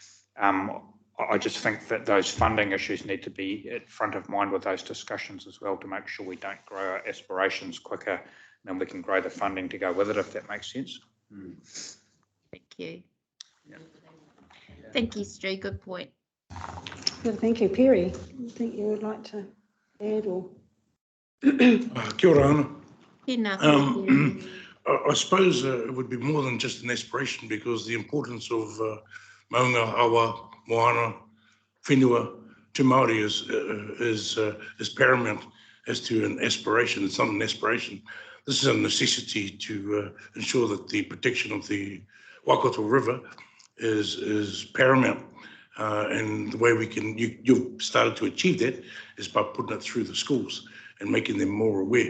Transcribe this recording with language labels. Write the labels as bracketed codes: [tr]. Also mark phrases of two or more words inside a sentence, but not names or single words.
[en] I just think that those funding issues need to be at front of mind with those discussions as well, to make sure we don't grow our aspirations quicker than we can grow the funding to go with it, if that makes sense. Thank you. Yeah. Thank you, Stu. Good point. Good, thank you. Perry, I think you would like to add or? [mi] Kia ora ana. Tēnā koe, [en] I suppose it would be more than just an aspiration, because the importance of [mi] maunga, awa, moana, whenua [en] to Māori is paramount as to an aspiration. It's not an aspiration. This is a necessity to ensure that the protection of the Waikato River is paramount. And the way we can, you've started to achieve that is by putting it through the schools and making them more aware.